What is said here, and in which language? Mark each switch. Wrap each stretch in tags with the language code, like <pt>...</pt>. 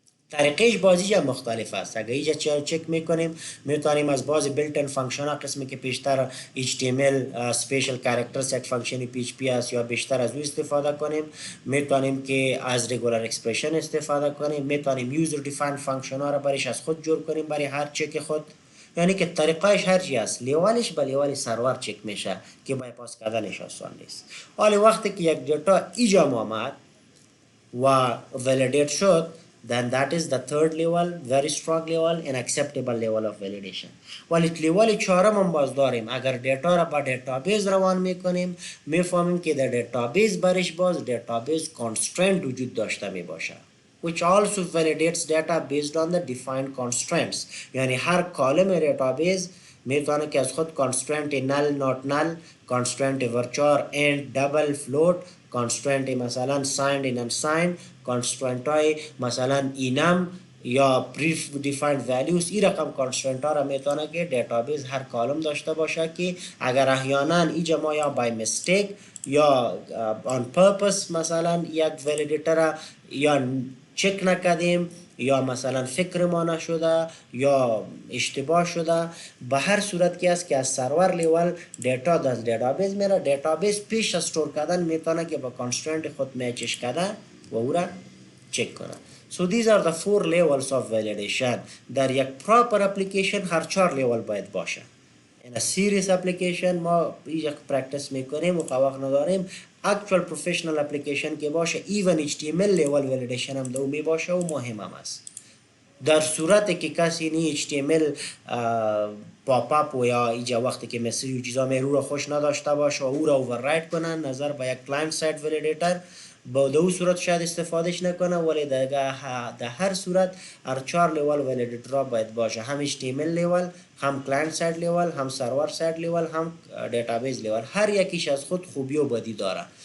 <fa>طریقش بازی مختلف است. اگر اینجا چک میکنیم میتونیم از باز بیلتن فانکشن ها قسمی که بیشتر HTML سپیشل کاراکترز یک فانکشن PHP است یا بیشتر از او استفاده کنیم. میتونیم که از رگولار اکسپرشن استفاده کنیم. میتونیم یوزر دیفاین فانکشن ها را برش از خود جور کنیم برای هر چک خود. یعنی که طریقایش هر چی است. لیوالش به لیوال سرور چک میشه که بایپاس کردنش آسان نیست. حالی وقتی که یک دیتا ایجا آمد و ولیدیت شد</fa> <en>then that is the third level, very strong level and acceptable level of validation.</en> <fa>ولی لیول چهارم هم باز داریم. اگر دیتا را با دیتابیس روان میکنیم میفهمیم که در دیتابیس برش باز دیتابیس constraint وجود داشته می باشه</fa> <en>which also validates data based on the defined constraints.</en> <fa>یعنی هر کالم دیتابیس میتونه که از خود constraint null not null, constraint virchar and double float, constraint مثلا signed and unsigned, constraint های مثلا enum یا predefined values این رقم constraint ها را میتونه که دیتابیس هر کالم داشته باشه که اگر احیانا اینجا ما یا</fa> <en>by mistake</en> <fa>یا</fa> <en>on purpose</en> <fa>مثلا یک validator یا چک نکردیم یا مثلا فکر ما نشده یا اشتباه شده، به هر صورت که است که از سرور لیول دیتا از دیتابیس میره، دیتابیس پیش از استور کردن میتونه که با کانسترنت خود میچش کرده و او را چک کنه.</fa> <en>So these are the 4 levels of validation.</en> <fa>در یک proper application هر 4 لیول باید باشه</fa> <en>in a serious application</en> <fa>ما یک پرکتس میکنیم و وقت نداریم</fa> <en>actual professional application</en> <fa>که باشه</fa> <en>even HTML level validation</en> <fa>هم دو می باشه و مهم هم است. در صورتی که کسی نی HTML پاپ اپ و یا اینجا وقتی که مثل چیزا رو را خوش نداشته باشه و او را اووررایت کنن نظر به یک کلاینت سایت ولیدیتر با دو صورت شاید استفادهش نکنه ولی در هر صورت هر 4 لیول ولیدیتر را باید باشه هم HTML لیول هم کلاینت سایت لیول هم سرور سایت لیول هم دیتابیس لیول هر یکیش از خود خوبی و بدی داره.</fa>